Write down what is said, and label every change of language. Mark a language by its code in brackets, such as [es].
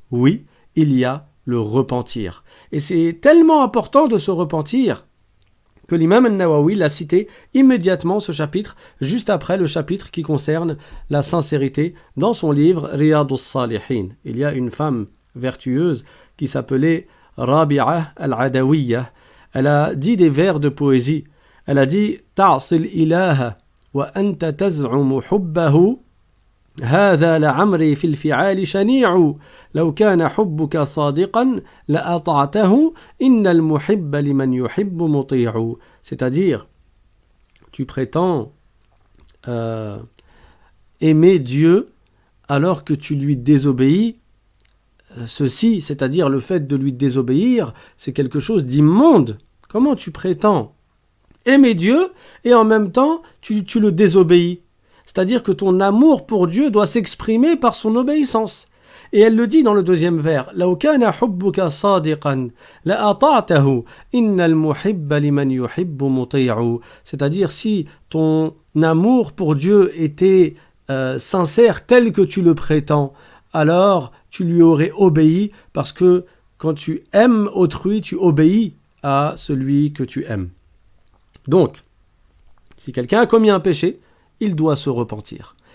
[fr] Oui, il y a le repentir. Et c'est tellement important de se repentir que l'imam al-Nawawi l'a cité immédiatement ce chapitre, juste après le chapitre qui concerne la sincérité, dans son livre Riyadus Salihin. Il y a une femme vertueuse qui s'appelait Rabi'a al-Adawiyya. Elle a dit des vers de poésie. Elle a dit [ar] « Ta'sil ilaha wa anta taz'umu hubbahu هذا لعمري في الفعال شنيع لو كان حبك صادقا لأطعته إن المحب لمن يحب مطيع. [fr] C'est-à-dire, tu prétends aimer Dieu alors que tu lui désobéis. Ceci, c'est-à-dire le fait de lui désobéir, c'est quelque chose d'immonde. Comment tu prétends aimer Dieu et en même temps tu le désobéis? C'est-à-dire que ton amour pour Dieu doit s'exprimer par son obéissance. Et elle le dit dans le deuxième vers. [ar] لو كان حبك صادقا لأطعته إن المحب لمن يحب مطيع. [fr] C'est-à-dire si ton amour pour Dieu était sincère tel que tu le prétends, alors tu lui aurais obéi, parce que quand tu aimes autrui, tu obéis à celui que tu aimes. Donc, si quelqu'un a commis un péché, il doit se repentir.